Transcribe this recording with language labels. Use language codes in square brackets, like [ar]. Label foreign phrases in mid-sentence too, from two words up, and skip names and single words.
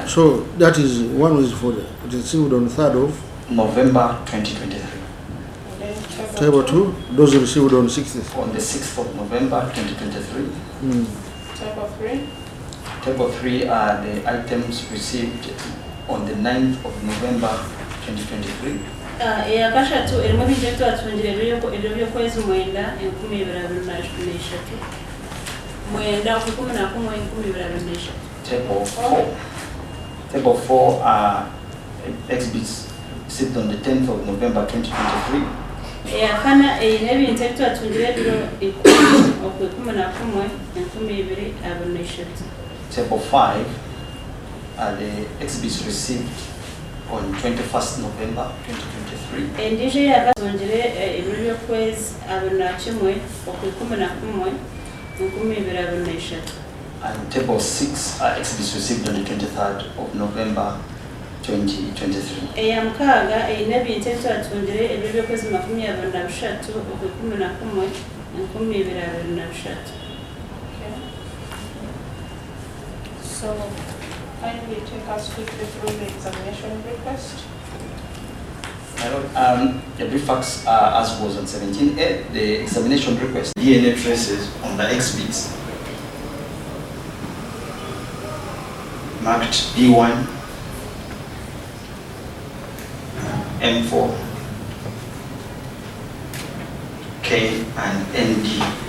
[en] So that is one was for the received on the 3rd of November 2023. And then table 2, those received on 6th. On the 6th of November 2023. Table 3. Table 3 are the items received on the 9th of November 2023. [nyn] eyakashatu erimu ebintu ebitwatungire ebiro by'okwezi 9 2023. 9 okwekumi na kumwe 2023. [en] Table 4. Table 4 are exhibits received on the 10th of November 2023. [nyn] eyakana eyina ebintu ebitwatungire ebiro 10 okwekumi na kumwe 2023. [en] Table 5 are the exhibits received on 21st November 2023. [nyn] endijo eyakatungire ebiro by'okwezi 21 okwekumi na kumwe 2023. [en] And table 6 are exhibits received on the 23rd of November 2023. [nyn] eyamukaaga eyina ebintu ebitwatungire ebiro by'okwezi 23 okwekumi na kumwe 2023. [en] Okay. So, kindly take us quickly through the examination request. My lord, the brief facts are as was on 17A, the examination request, DNA traces on the exhibits marked B1, M4, K, and ND.